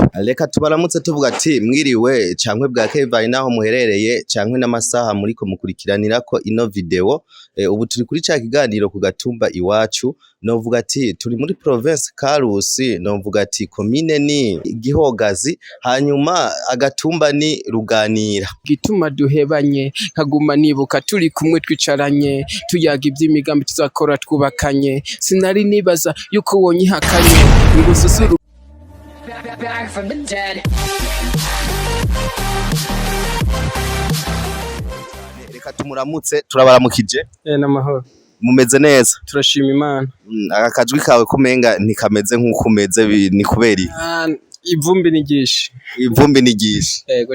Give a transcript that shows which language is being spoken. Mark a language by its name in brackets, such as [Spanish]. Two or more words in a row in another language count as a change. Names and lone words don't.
[Rundi] reka tubaramutse tuvuga ati mwiriwe cankwe bwa Kevin naho muherereye cankwe n'amasaha muri ko mukurikiranira ko ino video ubu turi kuri ca kiganiro ku gatumba iwacu novuga ati turi muri province Karuzi novuga ati commune ni GIhogazi hanyuma agatumba ni ruganira gituma duhebanye nkaguma nibuka turi kumwe twicaranye tuyaga iby'imigambi tuzakora twubakanye sinari nibaza yuko wonyihakanye ngususuru [English] back from the dead. [Rundi] Reka tumuramutse turabaramukije n'amahoro mumeze neza turashima Imana akajwi kawe kumenga ntikameze nkuko umeze ni kuberi ivumbi nigisha yego